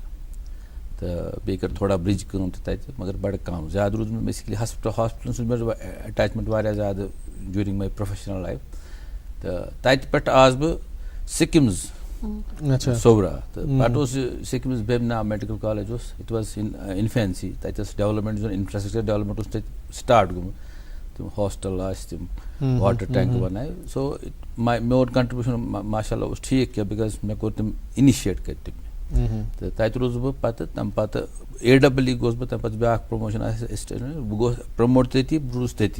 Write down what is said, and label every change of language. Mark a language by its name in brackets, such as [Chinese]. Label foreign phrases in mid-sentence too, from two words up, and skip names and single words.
[Kashmiri] تہٕ بیٚیہِ کٔر تھوڑا برٛج کٲم تہِ تَتہِ مگر بَڑٕ کَم, زیادٕ روٗد مےٚ بیسِکلی ہاسپِٹلَن سۭتۍ مےٚ اٹیچمنٹ واریاہ زیادٕ [English] during my professional life. [Kashmiri] تہٕ تَتہِ پٮ۪ٹھ آس بہٕ سِکِمٕز صورا, تہٕ پَتہٕ اوس سِکِمٕز بیمنا میڈِکل کالیج اوس, [English] it was infancy. [Kashmiri] تَتہِ ٲس [English] development zone infrastructure development [Kashmiri] اوس تَتہِ سٹاٹ گوٚمُت, تِم ہاسٹل آسہِ, تِم [English] water tank [Kashmiri] بَنایہِ. سو میون کنٹربیوٗشن [Arabic] ماشاء اللہ [Kashmiri] اوس ٹھیٖک کینٛہہ بِکاز مےٚ کوٚر تِم اِنِشیٹ کٔرۍ تِم. تہٕ تَتہِ روٗدُس بہٕ پَتہٕ, تَمہِ پَتہٕ AEE گوٚوُس بہٕ, تَمہِ پَتہٕ بیٛاکھ پرٛموشن آسہِ بہٕ گوٚوُس پرٛموٹ تٔتی, بہٕ روٗدُس تٔتی.